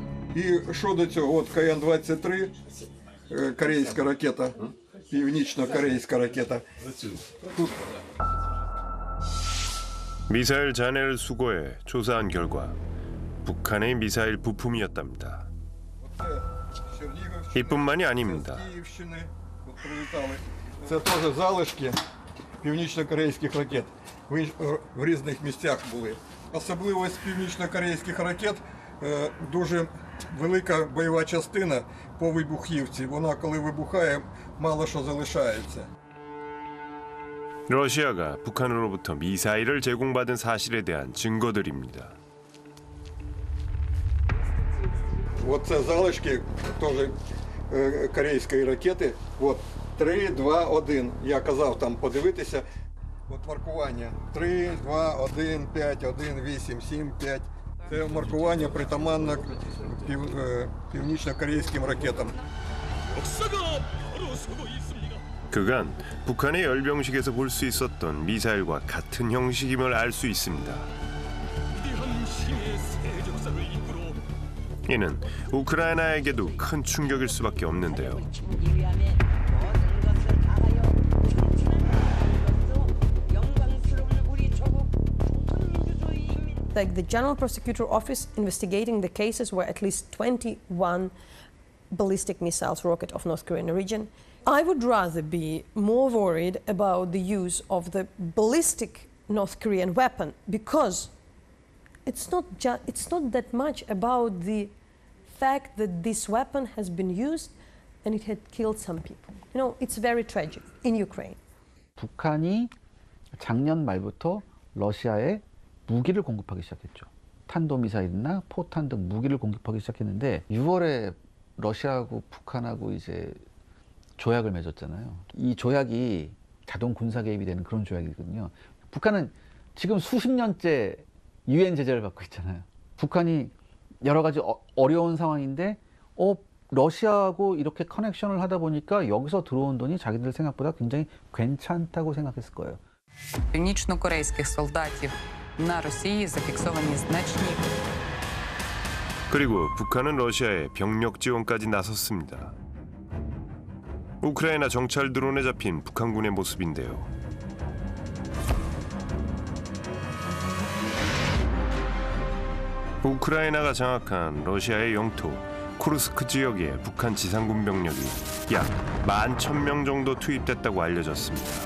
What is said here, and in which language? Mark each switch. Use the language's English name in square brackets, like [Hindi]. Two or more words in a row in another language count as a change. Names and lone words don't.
[Ukrainian] І що до цього? От КН-23, корейська ракета, північно-корейська ракета. [Korean] 미사일 잔해를 수거해 조사한 결과 북한의 미사일 부품이었답니다. 이뿐만이 아닙니다. [Ukrainian] З Київщини от прилітали. Це теж залишки північно-корейських ракет. В різних місцях були. Особливість північно-корейських ракет дуже велика бойова частина по вибухівці. Вона, коли вибухає, мало що залишається. [Korean] 러시아가 북한으로부터 미사일을 제공받은 사실에 대한 증거들입니다. [Ukrainian] Оце залишки теж корейської ракети. От 3, 2, 1. Я казав там подивитися. От маркування 3, 2, 1, 5, 1, 8, 7, 5. Це маркування притаманне північно-корейським ракетам. [Korean] 그간 북한의 열병식에서 볼 수 있었던 미사일과 같은 형식임을 알 수 있습니다. 이는 우크라이나에게도 큰 충격일 수밖에 없는데요. [English] Like the General Prosecutor Office investigating the cases where at least 21 ballistic missiles rocket off North Korean region. I would rather be more worried about the use of the ballistic North Korean weapon because it's not that much about the fact that this weapon has been used and it had killed some people. You know, it's very tragic in Ukraine. [Korean] 북한이 작년 말부터 러시아에 무기를 공급하기 시작했죠. 탄도미사일이나 포탄 등 무기를 공급하기 시작했는데 6월에 러시아하고 북한하고 이제 조약을 맺었잖아요. 이 조약이 자동 군사 개입이 되는 그런 조약이거든요. 북한은 지금 수십 년째 유엔 제재를 받고 있잖아요. 북한이 여러 가지 어려운 상황인데 러시아하고 이렇게 커넥션을 하다 보니까 여기서 들어온 돈이 자기들 생각보다 굉장히 괜찮다고 생각했을 거예요. [Ukrainian] Північно-корейських солдатів на Росії зафіксовані значні. [Korean] 그리고 북한은 러시아에 병력 지원까지 나섰습니다. 우크라이나 정찰 드론에 잡힌 북한군의 모습인데요. 우크라이나가 장악한 러시아의 영토 쿠르스크 지역에 북한 지상군 병력이 약 11,000명 정도 투입됐다고 알려졌습니다.